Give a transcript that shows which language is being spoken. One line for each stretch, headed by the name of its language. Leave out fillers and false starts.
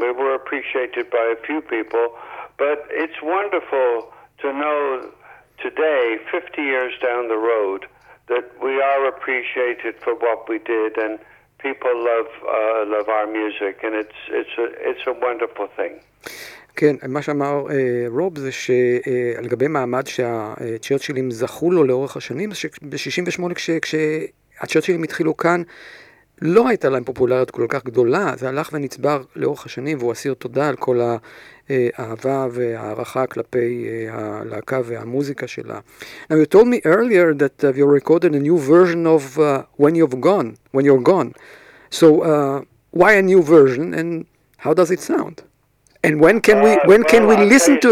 English: We were appreciated by a few people, but it's wonderful to know today, 50 years down the road, that we are appreciated for what we did, and people love our music, and it's a wonderful thing.
Hebrew: כן, מה שאמר רוב זה שעל גבי מעמד שהצ'רצ'ילים זכו לו לאורך השנים, ב-68 כשהצ'רצ'ילים התחילו כאן, לא הייתה להם פופולריות כל כך גדולה, זה הלך ונצבר לאורך השנים, והוא אסיר תודה על כל האהבה והערכה כלפי הלהקה והמוזיקה שלה.
English: Now you told me earlier that you recorded a new version of When You're Gone. So why a new version and how does it sound? And when can we listen to